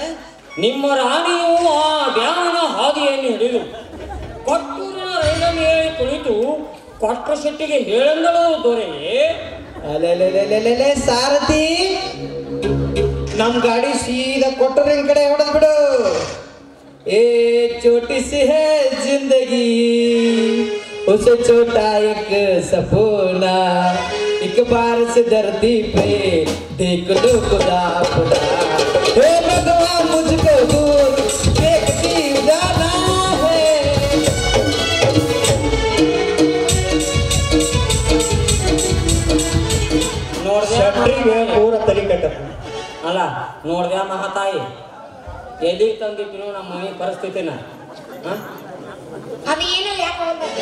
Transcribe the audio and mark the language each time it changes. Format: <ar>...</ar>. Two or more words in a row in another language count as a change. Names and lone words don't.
<kn>ನಿಮ್ಮ ರಾಣಿಯು ಆ ಬ್ಯಾನ ಹಾದಿಯನ್ನು ಹಿಡಿದು ಕೊಟ್ಟೂರಿನ ರೈಲ ಮೇಲೆ ಕುಳಿತು ಕೊಟ್ಟ ಶೆಟ್ಟಿಗೆ ಹೇಳಂದಳು ದೊರೆಯೇ. ಅಲೆಲೆಲೆಲೆಲೆ ಸಾರಥಿ, ನಮ್ ಗಾಡಿ ಸೀದಾ ಕೊಟ್ಟೂರಿನ ಕಡೆ ಹೊಡೆದ್ ಬಿಡು.</kn> <hi>ए छोटी सी है जिंदगी, उसे छोटा एक सपना, एक बार से धरती पे देख लो खुदा खुदा, हे भगवान मुझको दूर देखती जाना है.</hi> <kn>ಶಟ್ರಿಗೆ ಪೂರ ತಲೆ ಕಟ್ಟಪ್ಪ. ಅಲ್ಲ ನೋಡ್ದ್ಯಾ ಮಹಾತಾಯಿ, ಎಲ್ಲಿಗೆ ತಂದಿಟ್ಟಿನೋ ನಮ್ಮ ಮನೆ ಪರಿಸ್ಥಿತಿನ. ಅದು ಏನೋ ಯಾಕೆ ಹೋಗ್ಬೇಕು?</kn>